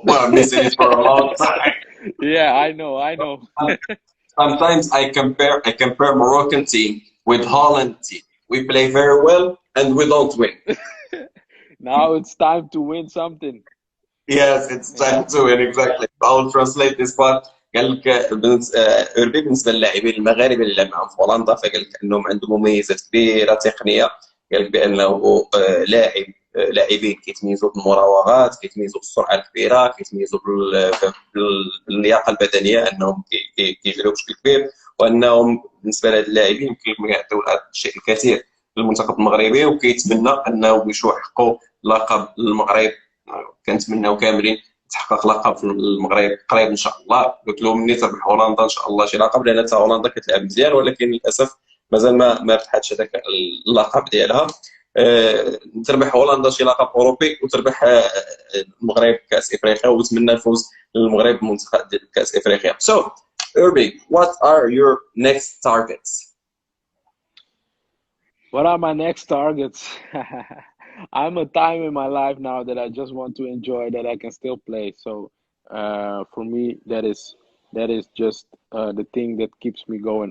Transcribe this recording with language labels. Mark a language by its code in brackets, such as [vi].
[en] Well, missing it for a long time. Yeah, I know. Sometimes I compare Moroccan team with Holland team. We play very well and we don't win. Now it's time to win something. Yes, it's Yeah. time to win exactly. I'll translate this part. [ar] قال لك اوربي بالنسبه للاعبين المغاربه اللي لعب معهم في هولندا، فقال لك انهم عندهم مميزات كبيره تقنيه. قال لك بانه لاعبين كيتميزوا بالمراوغات، كيتميزوا بالسرعه الكبيره، كيتميزوا باللياقه البدنيه، انهم كيجريو بشكل كبير، وانهم بالنسبه لهاد اللاعبين يمكن لهم يعطيو هذا الشيء الكثير للمنتخب المغربي، وكيتمنى انه يحققوا لقب المغرب. كنتمناو كاملين تحقق لقب في المغرب قريب ان شاء الله. قلت لهم ملي تربح هولندا ان شاء الله شي لقب، لان حتى هولندا كتلعب مزيان، ولكن للاسف مازال ما ربحتش هذاك اللقب ديالها. تربح هولندا شي لقب اوروبي، وتربح المغرب كاس افريقيا، ونتمنى الفوز للمغرب بمنتخب ديال كاس افريقيا. [en] So Yوربي, what are your next targets? What are my next targets? I'm a time in my life now that I just want to enjoy that I can still play. So for me, that is just the thing that keeps me going.